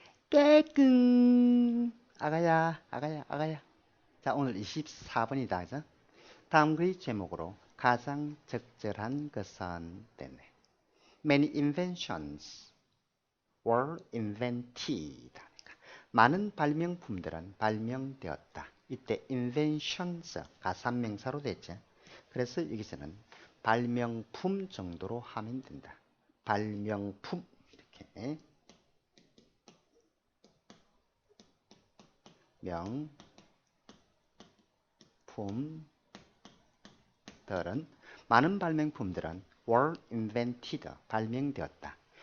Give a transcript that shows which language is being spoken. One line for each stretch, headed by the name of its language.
Korean: 깨끔 아가야 아가야 아가야. 자, 오늘 24번이다. 그죠? 다음 글 제목으로 가장 적절한 것은 됐네.
English: Many inventions were invented.
Korean: 많은 발명품들은 발명되었다. 이때 inventions 가산명사로 됐죠. 그래서 여기서는 발명품 정도로 하면 된다. 발명품 이렇게 명품들은 많은 발명품들은
English: were invented
Korean: 발명되었다.